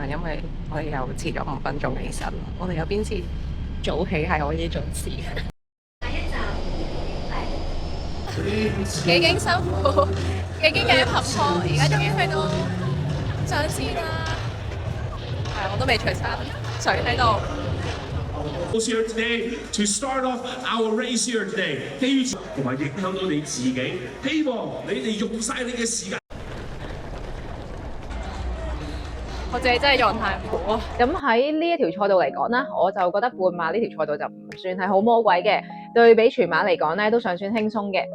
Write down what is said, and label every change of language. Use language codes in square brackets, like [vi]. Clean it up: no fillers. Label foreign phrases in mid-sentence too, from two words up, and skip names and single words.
[yue] 因為我哋又遲咗5分鐘起身。我哋有邊次早起係可以準時嘅。幾經辛苦，幾經嘅突破，而家終於去到上線啦。係，我都未除衫，水喺度。 [en] Here today to start off our race here today， [yue] 同埋影響到你自己，希望你哋用晒你嘅時間。我自己真係狀態唔好啊。咁喺呢一條賽道嚟講啦，我就覺得半馬呢條賽道就唔算係好魔鬼嘅，對比全馬嚟講咧都尚算輕鬆嘅。